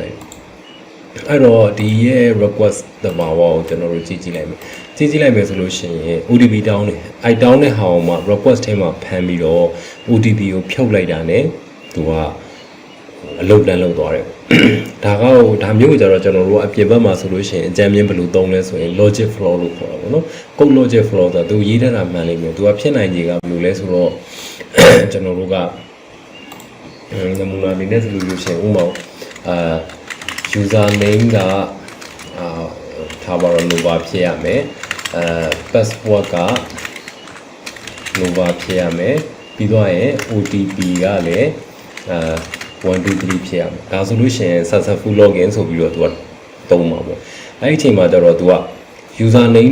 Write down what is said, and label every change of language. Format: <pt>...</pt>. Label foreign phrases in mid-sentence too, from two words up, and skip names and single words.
<my>လိုက်အဲ့တော့ဒီရဲ့ request တဘာဝကိုကျွန်တော်တို့ကြည့်လိုက်မယ်ကြည့်လိုက်မယ်ဆိုလို့ရှိရင် OTP တောင်းတယ်အဲ့တောင်းတဲ့ဟာအောင်မှာ request ထဲမှာဖမ်းပြီးတော့ OTP ကိုဖြုတ်လိုက်တာ ਨੇ သူကအလုပ်တန်းလုပ်သွားတယ်ဒါမျိုးကြတော့ကျွန်တော်တို့အပြင်ဘက်မှာဆိုလို့ရှိရင်အကြမ်းမြင်ဘယ်လိုသုံးလဲဆိုရင်</my> <en>logic flow</en> <my>လို့ခေါ်တာပေါ့နော်</my> <en>code logic flow</en> <my>ဆိုတော့သူရေးထားတာမှန်လိမ့်မယ်သူကဖြစ်နိုင်ခြေကဘယ်လိုလဲဆိုတော့ကျွန်တော်တို့ကနမူနာအနေနဲ့ဆိုလို့ရှိရင်ဥပမာ</my> <en>user name</en> <my>ကထားပါတော့ Nova ဖြစ်ရမယ်password က Nova ဖြစ်ရမယ်ပြီးတော့ရင် OTP ကလည်း1 2 3ဖြစ်ရမယ်ဒါဆိုလို့ရှိရင်</my> <en>successful login</en> <my>ဆိုပြီးတော့သူကသုံးမှာပေါ့အဲ့ဒီအချိန်မှာကျတော့သူက</my> <en>user name</en>